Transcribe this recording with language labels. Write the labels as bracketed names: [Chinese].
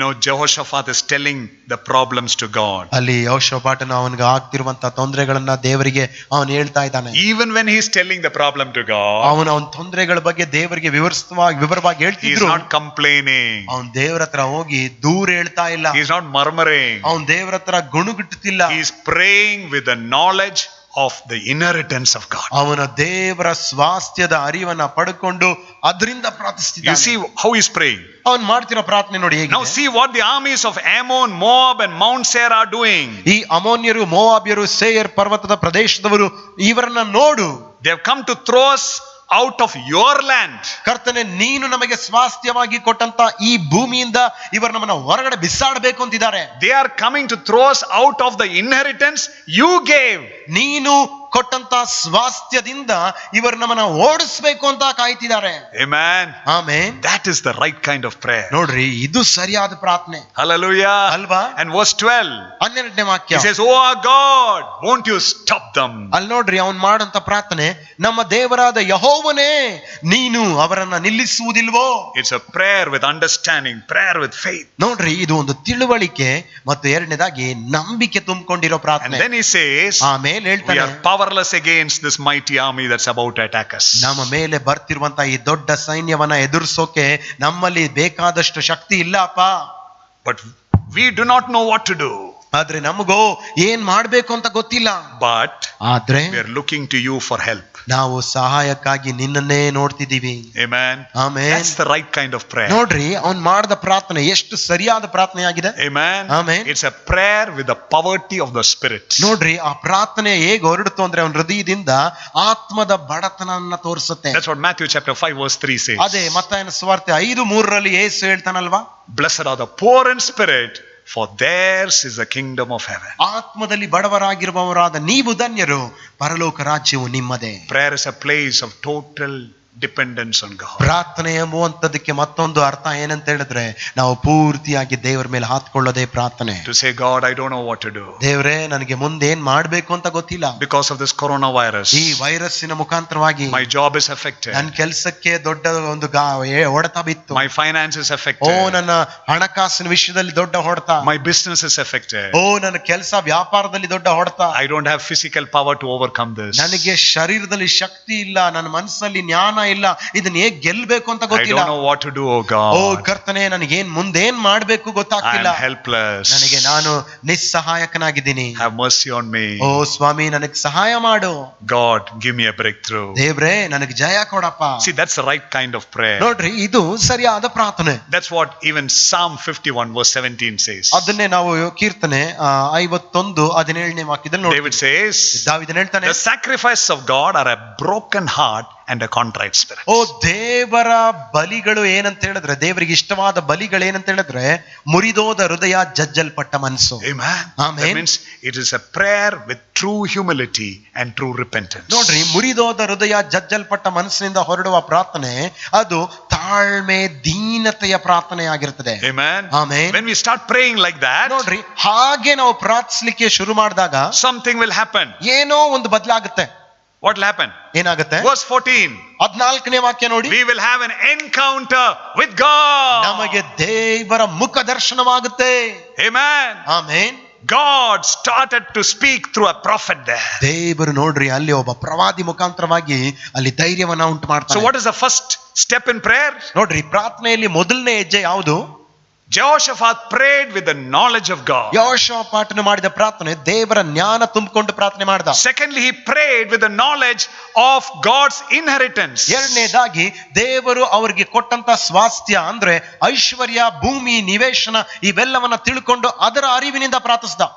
[English] Jehoshaphat is telling the problems to God. [Kannada] ಅಲ್ಲಿ ಯೆಹೋಷಾಫಾಟನು ಅವನಿಗೆ ಆಗ್ತಿರುವಂತ ತೊಂದರೆಗಳನ್ನ ದೇವರಿಗೆ ಅವನು ಹೇಳ್ತಾ ಇದ್ದಾನೆ. [English] Even when he is telling the problem to God, [Kannada] ಅವನ ತೊಂದರೆಗಳ ಬಗ್ಗೆ ದೇವರಿಗೆ ವಿವರವಾಗಿ [English] he is [Kannada] ಹೇಳ್ತಿದ್ರು. [English] not complaining. [Kannada] ಅವನ್ ದೇವರ ಹತ್ರ ಹೋಗಿ ದೂರ ಹೇಳ್ತಾ ಇಲ್ಲ. [English] He is not murmuring. [Kannada] ಅವನ್ ದೇವರ ಹತ್ರ ಗುಣುಗುಟ್ಟುತ್ತಿಲ್ಲ. [English] He is praying with the knowledge of the inheritance of God. [Kannada] ಅವನ ದೇವರ ಸ್ವಾಸ್ಥ್ಯದ ಅರಿವನ್ನ ಪಡ್ಕೊಂಡು ಅದರಿಂದ [English] You [Kannada] ಪ್ರಾರ್ಥಿಸ್ತಿದ್ದಾನೆ. [English] see how he is praying. [Kannada] ಅವನ್ ಮಾಡ್ತಿರೋ ಪ್ರಾರ್ಥನೆ ನೋಡಿ ಹೇಗೆ. [English] Now see what the armies of Ammon, Moab and Mount Seir are doing. [Kannada] ಈ ಅಮೋನ್ಯರು, ಮೋವಾಬ್ಯರು, ಸೇಯರ್ ಪರ್ವತದ ಪ್ರದೇಶದವರು ಇವರನ್ನ ನೋಡು. [English] They have come to throw us out of your land. [Kannada] ಕರ್ತನೆ, ನೀನು ನಮಗೆ ಸ್ವಾಸ್ಥ್ಯವಾಗಿ ಕೊಟ್ಟಂತ ಈ ಭೂಮಿಯಿಂದ ಇವರು ನಮ್ಮನ್ನ ಹೊರಗಡೆ ಬಿಸಾಡಬೇಕು ಅಂತಿದ್ದಾರೆ. [English] They are coming to throw us out of the inheritance you gave. [Kannada] ನೀನು ಕೊಟ್ಟಂತ ಸ್ವಾಸ್ಥ್ಯದಿಂದ ಇವರು ನಮ್ಮನ್ನ ಓಡಿಸ್ಬೇಕು ಅಂತ ಕಾಯ್ತಿದ್ದಾರೆ. [English] Amen. [Kannada] Amen. [English] That is the right kind of prayer. [Kannada] ನೋಡ್ರಿ, ಇದು ಸರಿಯಾದ ಪ್ರಾರ್ಥನೆ [English] Hallelujah. [Kannada] ಅಲ್ವಾ? [English] And verse 12. [Kannada] 12ನೇ ವಾಕ್ಯ. [English] He says, "Oh our God, won't you stop them?" [Kannada] ಅಲ್ಲಿ ನೋಡ್ರಿ, ಅವನ್ ಮಾಡಂತ ಪ್ರಾರ್ಥನೆ, ನಮ್ಮ ದೇವರಾದ ಯೆಹೋವನೇ, ನೀನು ಅವರನ್ನ ನಿಲ್ಲಿಸುವುದಿಲ್ವೋ? [English] It's a prayer with understanding, prayer with faith. [Kannada] ನೋಡ್ರಿ, ಇದು ಒಂದು ತಿಳುವಳಿಕೆ ಮತ್ತು ಎರಡನೇದಾಗಿ ನಂಬಿಕೆ ತುಂಬಿಕೊಂಡಿರೋ [English] And [Kannada] ಪ್ರಾರ್ಥನೆ. [English] then he says, [Kannada] ಆಮೇಲೆ [English] we [Kannada] ಹೇಳ್ತಾನೆ, [English] are powerless against this mighty army that's about to attack us. [Kannada] ನಮ್ಮ ಮೇಲೆ ಬರ್ತಿರುವಂತ ಈ ದೊಡ್ಡ ಸೈನ್ಯವನ್ನ ಎದುರಿಸೋಕೆ ನಮ್ಮಲ್ಲಿ ಬೇಕಾದಷ್ಟು ಶಕ್ತಿ ಇಲ್ಲಪ್ಪ. [English] But we do not know what to do. [Kannada] ಆದ್ರೆ ನಮಗೋ ಏನ್ ಮಾಡ್ಬೇಕು ಅಂತ ಗೊತ್ತಿಲ್ಲ. [English] But [Kannada] ಆದ್ರೆ [English] we are looking to you for help. [Kannada] ನಾವು ಸಹಾಯಕ್ಕಾಗಿ ನಿನ್ನನ್ನೇ ನೋಡ್ತಿದ್ದೀವಿ. [English] Amen. [Kannada] Amen. [English] That's the right kind of prayer. [Kannada] ನೋಡ್ರಿ, ಅವನ್ ಮಾಡಿದ ಪ್ರಾರ್ಥನೆ ಎಷ್ಟು ಸರಿಯಾದ ಪ್ರಾರ್ಥನೆ ಆಗಿದೆ. [English] Amen. [Kannada] Amen. [English] It's a prayer with the poverty of the spirit. [Kannada] ನೋಡ್ರಿ, ಆ ಪ್ರಾರ್ಥನೆ ಹೇಗೆ ಹೊರಡ್ತು ಅಂದ್ರೆ ಅವನ ಹೃದಯದಿಂದ ಆತ್ಮದ ಬಡತನನ್ನ ತೋರಿಸುತ್ತೆ. [English] That's what Matthew chapter 5 verse 3 says. [Kannada] ಅದೇ ಮತ್ತಾಯನ ಸುವಾರ್ತೆ 5:3 ಯೇಸು ಹೇಳ್ತಾನಲ್ವಾ, [English] Blessed are the poor in spirit, for theirs is the kingdom of heaven. [Kannada] ಆತ್ಮದಲ್ಲಿ ಬಡವರಾಗಿರುವವರಾದ ನೀವು ಧನ್ಯರು, ಪರಲೋಕ ರಾಜ್ಯವು ನಿಮ್ಮದೇ. [English] Prayer is a place of total dependence on God. [Kannada] ಪ್ರಾರ್ಥನೆ ಎಂಬುವಂತದಕ್ಕೆ ಮತ್ತೊಂದು ಅರ್ಥ ಏನಂತ ಹೇಳಿದ್ರೆ, ನಾವು ಪೂರ್ತಿಯಾಗಿ ದೇವರ ಮೇಲೆ ಹಾತ್ಕೊಳ್ಳೋದೇ ಪ್ರಾರ್ಥನೆ. [English] To say, God, I don't know what to do. [Kannada] ದೇವರೇ, ನನಗೆ ಮುಂದೆ ಏನ್ ಮಾಡ್ಬೇಕು ಅಂತ ಗೊತ್ತಿಲ್ಲ. [English] Because of this coronavirus, [Kannada] ಈ ವೈರಸ್ಸಿನ ಮುಖಾಂತರವಾಗಿ [English] my job is affected. [Kannada] ನನ್ನ ಕೆಲಸಕ್ಕೆ ದೊಡ್ಡ ಒಂದು ಹೊಡೆತ ಬಿತ್ತು. [English] My finance is [Kannada] O, [English] affected. [Kannada] ನನ್ನ ಹಣಕಾಸಿನ ವಿಷಯದಲ್ಲಿ ದೊಡ್ಡ ಹೊಡೆತ. [English] My business is affected. [Kannada] ಓ, ನನ್ನ ಕೆಲಸ ವ್ಯಾಪಾರದಲ್ಲಿ ದೊಡ್ಡ ಹೊಡೆತ. [English] I don't have physical power to overcome this. [Kannada] ನನಗೆ ಶರೀರದಲ್ಲಿ ಶಕ್ತಿ ಇಲ್ಲ, ನನ್ನ ಮನಸ್ಸಲ್ಲಿ ಜ್ಞಾನ ಇಲ್ಲ, ಇದನ್ನ ಹೇಗೆ ಗೆಲ್ಬೇಕು ಅಂತ [English] I [Kannada] ಗೊತ್ತಿಲ್ಲ. [English] don't know what to do, oh God. [Kannada] ಓ ಕರ್ತನೆ, ನನಗೇನ್ ಮುಂದೇನ್ ಮಾಡ್ಬೇಕು [English] I [Kannada] ಗೊತ್ತಾಗ್ತಿಲ್ಲ. [English] am helpless. [Kannada] ನನಗೆ ನಾನು ನಿಸ್ಸಹಾಯಕನಾಗಿದ್ದೀನಿ. [English] Have mercy on me. [Kannada] ಓ ಸ್ವಾಮಿ, ನನಗೆ ಸಹಾಯ ಮಾಡು. [English] God, give me a breakthrough. [Kannada] ದೇವ್ರೇ, ನನಗೆ ಜಯ ಕೊಡಪ್ಪ. [English] See, that's the right kind of prayer. [Kannada] ನೋಡ್ರಿ, ಇದು ಸರಿಯಾದ ಪ್ರಾರ್ಥನೆ. [English] That's what even Psalm 51 verse 17 says. [Kannada] ಅದನ್ನೇ ನಾವು ಕೀರ್ತನೆ 51:17 ವಾಕ್ಯದಲ್ಲಿ ನೋಡಿ, [English] David says, [Kannada] ದಾವೀದನು ಹೇಳ್ತಾನೆ, [English] the sacrifices of God are a broken heart and a contrite spirit. [Kannada] ಓ ದೇವರ ಬಲಿಗಳು ಏನಂತ ಹೇಳಿದ್ರೆ, ದೇವರಿಗೆ ಇಷ್ಟವಾದ ಬಲಿಗಳು ಏನಂತ ಹೇಳಿದ್ರೆ, ಮುರಿದೋದ ಹೃದಯ, ಜಜ್ಜಲ್ಪಟ್ಟ ಮನಸ್ಸು. [English] Amen. Amen. That means it is a prayer with true humility and true repentance. [Kannada] ನೋಡ್ರಿ, ಮುರಿದೋದ ಹೃದಯ, ಜಜ್ಜಲ್ಪಟ್ಟ ಮನಸ್ಸಿನಿಂದ ಹೊರಡುವ ಪ್ರಾರ್ಥನೆ ಅದು ತಾಳ್ಮೆ, ದೀನತೆಯ ಪ್ರಾರ್ಥನೆ ಆಗಿರ್ತದೆ. [English] Amen. Amen. When we start praying like that, [Kannada] ನೋಡ್ರಿ, ಹಾಗೆ ನಾವು ಪ್ರಾರ್ಥಿಸ್ಲಿಕ್ಕೆ ಶುರು ಮಾಡಿದಾಗ [English] something will happen. [Kannada] ಏನೋ ಒಂದು ಬದಲಾಗುತ್ತೆ. [English] What will happen? [Kannada] ಏನಾಗುತ್ತೆ? [English] Verse 14. [Kannada] 14ನೇ ವಾಕ್ಯ ನೋಡಿ, [English] We will have an encounter with God. [Kannada] ನಮಗೆ ದೇವರ ಮುಖ ದರ್ಶನವಾಗುತ್ತೆ. [English] Amen. [Kannada] Amen. [English] God started to speak through a prophet there. [Kannada] ದೇವರು ನೋಡ್ರಿ, ಅಲ್ಲಿ ಒಬ್ಬ ಪ್ರವಾದಿ ಮುಖಾಂತರವಾಗಿ ಅಲ್ಲಿ ಧೈರ್ಯವನ್ನ ಉಂಟು [English] So [Kannada] ಮಾಡ್ತಾನೆ. [English] what is the first step in prayer? [Kannada] ನೋಡ್ರಿ, ಪ್ರಾರ್ಥನೆಯಲ್ಲಿ ಮೊದಲನೇ ಹೆಜ್ಜೆ ಯಾವುದು? [English] Jehoshaphat prayed with the knowledge of God. [Kannada] ಯೆಹೋಷಾಫಾಟನು ಮಾಡಿದ ಪ್ರಾರ್ಥನೆ ದೇವರ ಜ್ಞಾನ ತುಂಬಿಕೊಂಡು ಪ್ರಾರ್ಥನೆ ಮಾಡಿದ. [English] Secondly, he prayed with the knowledge of God's inheritance. [Kannada] ಎರಡನೇದಾಗಿ ದೇವರು ಅವರಿಗೆ ಕೊಟ್ಟಂತ ಸ್ವಾಸ್ಥ್ಯ ಅಂದ್ರೆ ಐಶ್ವರ್ಯ, ಭೂಮಿ, ನಿವೇಶನ ಇವೆಲ್ಲವನ್ನ ತಿಳ್ಕೊಂಡು ಅದರ ಅರಿವಿನಿಂದ ಪ್ರಾರ್ಥಿಸಿದ.